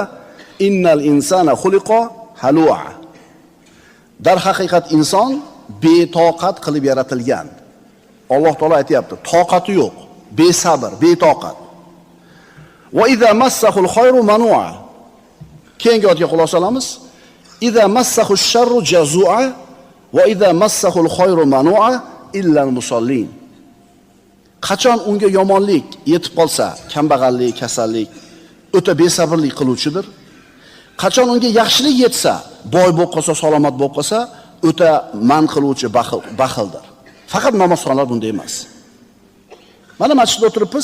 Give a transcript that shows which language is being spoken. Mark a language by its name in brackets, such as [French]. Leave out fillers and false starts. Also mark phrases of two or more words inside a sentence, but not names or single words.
[Arabic] إن الإنسان خلق هلوعا. [Uzbek] Dar haqiqat inson betoqat qilib yaratilgan. Alloh taolo aytayapti, toqati yo'q, besabr, betoqat. [Arabic] وإذا مسه الخير منوعا. [Uzbek] Keyingi oyatga xulosa olamiz. [Arabic] إذا مسه الشر جزوعا وإذا مسه الخير منوعا إلا المصلين. [Uzbek] Qachon unga yomonlik yetib qolsa, kambag'allik, kasallik, o'ta besabrlik qiluvchidir. Qachon unga yaxshilik yetsa, boy bo'lib qolsa, salomat bo'lib qolsa, o'ta man qiluvchi baxildir. Faqat namozxonlar bunday emas. Mana masjidda o'tiribmiz.